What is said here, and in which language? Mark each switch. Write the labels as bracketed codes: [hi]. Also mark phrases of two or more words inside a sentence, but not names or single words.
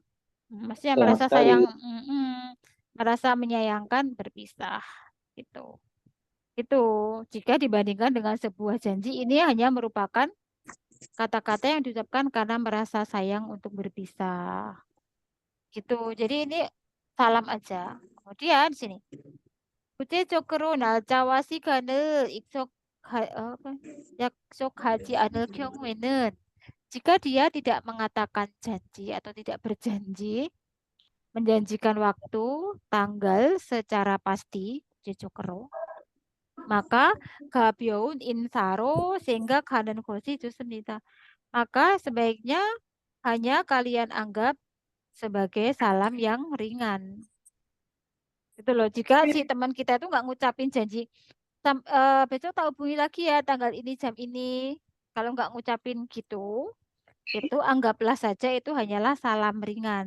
[id] Maksudnya merasa sayang, merasa menyayangkan berpisah. Gitu. Itu jika dibandingkan dengan sebuah janji, ini hanya merupakan kata-kata yang diucapkan karena merasa sayang untuk berpisah. Gitu. Jadi ini salam aja. Kemudian di sini. [ko] 구체적으로 날짜와 시간을 약속하지 않을 경우에는 [id] jika dia tidak mengatakan janji atau tidak berjanji, menjanjikan waktu, tanggal secara pasti, [ko] 구체적으로, maka 가벼운 인사로 생각하는 것이 좋습니다. [id] maka sebaiknya hanya kalian anggap sebagai salam yang ringan. Itu loh. Jika si teman kita itu nggak ngucapin janji, besok tak hubungi lagi ya tanggal ini jam ini. Kalau nggak ngucapin gitu, itu anggaplah saja itu hanyalah salam ringan.